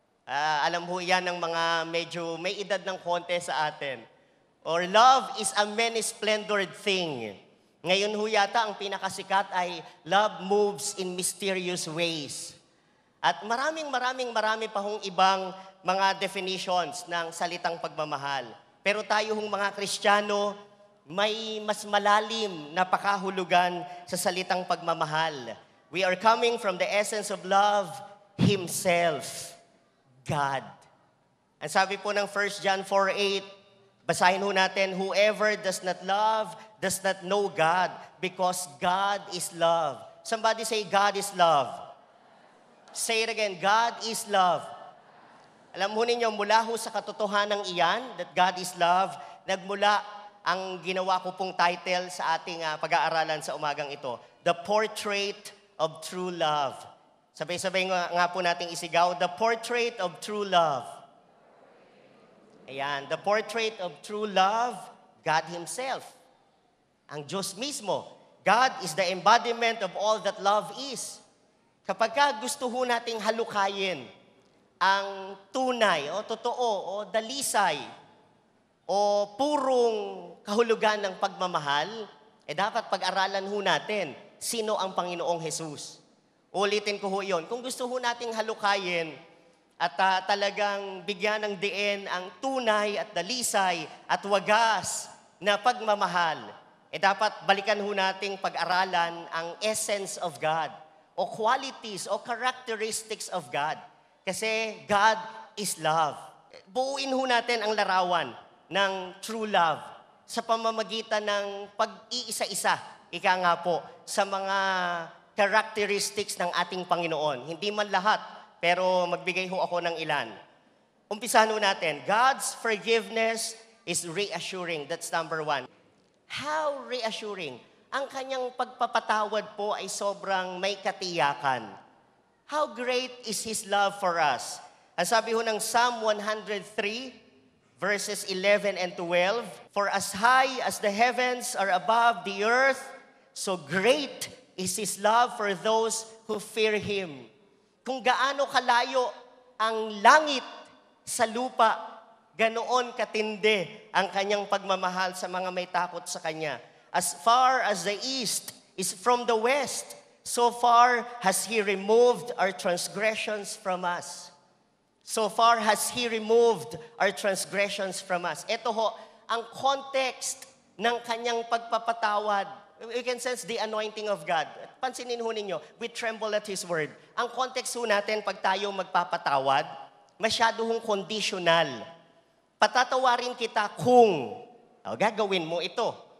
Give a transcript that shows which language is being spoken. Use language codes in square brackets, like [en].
[tl] Alam ho yan ng mga medyo may edad ng konti sa atin. [en] Or love is a many-splendored thing. [tl] Ngayon ho yata ang pinakasikat ay [en] love moves in mysterious ways. [tl] At marami pa hong ibang mga definitions ng salitang pagmamahal. Pero tayo hong mga Kristiyano, may mas malalim na pakahulugan sa salitang pagmamahal. [en] We are coming from the essence of love, Himself. God. [tl] Ang sabi po ng 1 John 4:8, basahin ho natin, [en] whoever does not love does not know God because God is love. Somebody say, God is love. Say it again, God is love. [tl] Alam mo ninyo, mula ho sa katotohanan iyan, [en] that God is love, [tl] nagmula ang ginawa ko pong title sa ating pag-aaralan sa umagang ito, [en] The Portrait of True Love. [tl] Sabay-sabay nga po nating isigaw, The Portrait of True Love. [en] Ayan, the portrait of true love, God Himself. [tl] Ang Diyos mismo. [en] God is the embodiment of all that love is. [tl] Kapag gusto ho nating halukayin ang tunay o totoo o dalisay o purong kahulugan ng pagmamahal, dapat pag-aralan ho natin sino ang Panginoong Jesus. Ulitin ko ho yun. Kung gusto ho nating halukayin at talagang bigyan ng diin ang tunay at dalisay at wagas na pagmamahal, dapat balikan ho nating pag-aralan ang [en] essence of God [tl] o qualities o [en] characteristics of God. [tl] Kasi [en] God is love. [tl] Buuin ho natin ang larawan ng true love sa pamamagitan ng pag-iisa-isa, ika nga po, sa mga characteristics ng ating Panginoon. Hindi man lahat, pero magbigay ho ako ng ilan. Umpisahan ho natin. [en] God's forgiveness is reassuring. That's number one. How reassuring? [tl] Ang kanyang pagpapatawad po ay sobrang may katiyakan. [en] How great is His love for us? [tl] Ang sabi ho ng [en] Psalm 103, verses 11 and 12, For as high as the heavens are above the earth, so great is His love for those who fear Him. [tl] Kung gaano kalayo ang langit sa lupa, ganoon katindi ang kanyang pagmamahal sa mga may takot sa Kanya. [en] As far as the east is from the west, so far has He removed our transgressions from us. So far has He removed our transgressions from us. [tl] Ito ho, ang [en] context [tl] ng kanyang pagpapatawad. [en] We can sense the anointing of God. [tl] Pansinin ho ninyo, [en] we tremble at His word. [tl] Ang context ho natin pag tayo magpapatawad, masyado hong conditional. Patatawarin kita kung gagawin mo ito.